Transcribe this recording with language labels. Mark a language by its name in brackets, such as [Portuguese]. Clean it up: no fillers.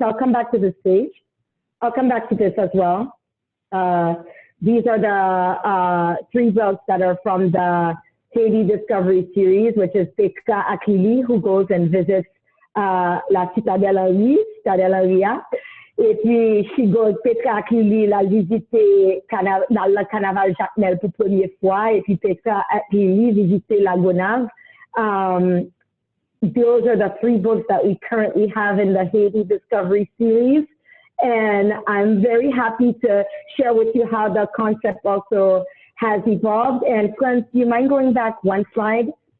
[English] I'll come back to this page. I'll come back to this as well. These are the 3 books that are from the Haiti Discovery series, which is Petra Akili, who goes and visits la Citadelle Ria. [French] Et puis, [English] she goes, [French] Petra Akili l'a visité dans le carnaval Jacmel pour la première fois, et puis Petra Akili visité la Gonave. [English] Those are the 3 books that we currently have in the Haiti Discovery series. And I'm very happy to share with you how the concept also has evolved. And friends, do you mind going back one slide?